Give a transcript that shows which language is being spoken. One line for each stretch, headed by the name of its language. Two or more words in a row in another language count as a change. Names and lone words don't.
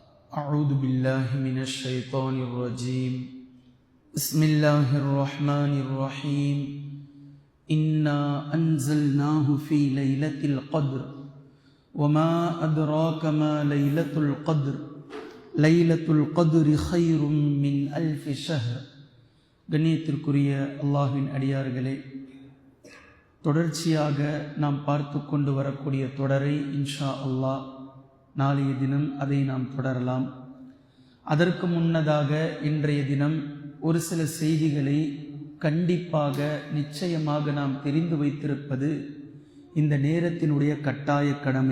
Arabic: أعوذ بالله من الشيطان الرجيم بسم الله الرحمن الرحيم إنا أنزلناه في ليلة القدر وما أدراك ما ليلة القدر ليلة القدر خير من ألف شهر.
Tamil: கண்ணியத்திற்குரிய அல்லாஹ்வின் அடியார்களே, தொடர்ச்சியாக நாம் பார்த்து கொண்டு வரக்கூடிய தொடரை
Arabic: إن شاء الله
Tamil: நாளைய தினம் அதை நாம் தொடரலாம். அதற்கு முன்னதாக இன்றைய தினம் ஒரு சில செய்திகளை கண்டிப்பாக நிச்சயமாக நாம் தெரிந்து வைத்திருப்பது இந்த நேரத்தினுடைய கட்டாய கடமை.